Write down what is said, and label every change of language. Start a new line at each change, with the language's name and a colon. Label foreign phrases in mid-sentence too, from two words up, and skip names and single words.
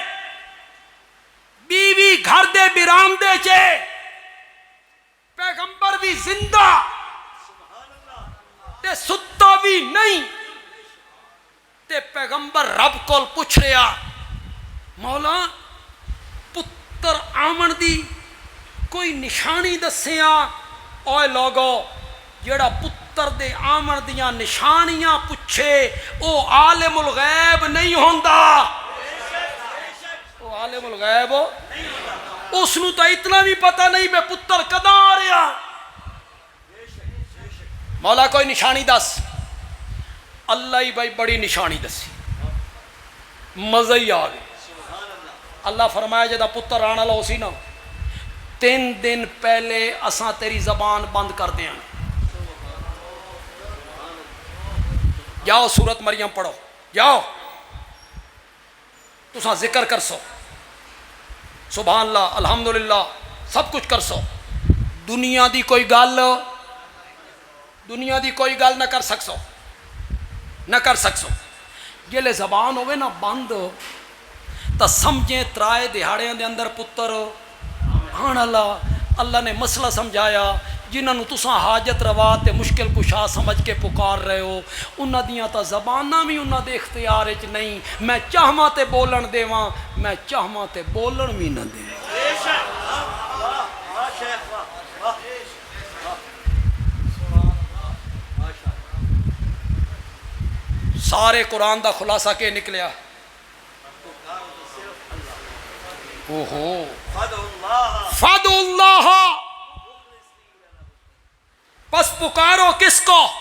Punjabi: بیوی گھر دے برامدے چے پیغمبر بھی زندہ تے ستا بھی نہیں تے پیغمبر رب کول پوچھ رہا مولا پتر آمن دی کوئی نشانی دسیاں اوے لوگو جیڑا پتر دے آمن دیاں نشانیاں پوچھے او عالم الغیب نہیں ہوندا او عالم الغیب اس نو تو اتنا بھی پتہ نہیں میں پتر کداں آ رہا مولا کوئی نشانی دس اللہ ہی بھائی بڑی نشانی دسی مزہ ہی آ گئی اللہ فرمایا جدا پتر آنا لو سی نا 3 دن پہلے اساں تیری زبان بند کر دیاں جاؤ سورت مریم پڑھو جاؤ تساں ذکر کر سو
Arabic: سبحان اللہ الحمدللہ
Punjabi: سب کچھ کر سو دنیا دی کوئی گل نہ کر سکسو نہ کر سکسو جلے زبان ہوئے نا بند تا سمجھیں ترائے دہاڑیاں دے اندر پتر آن اللہ نے مسئلہ سمجھایا جنہاں نو تساں حاجت روا تے مشکل کشا سمجھ کے پکار رہے ہو انہاں دیاں تا زباناں بھی انہاں دے اختیار وچ نہیں میں چاہواں تے بولن دیواں میں چاہواں تے بولن بھی نہ دے سارے قرآن دا خلاصہ کے نکلیا اوہو
Arabic: فدعوا اللہ
Urdu: پس پکارو کس کو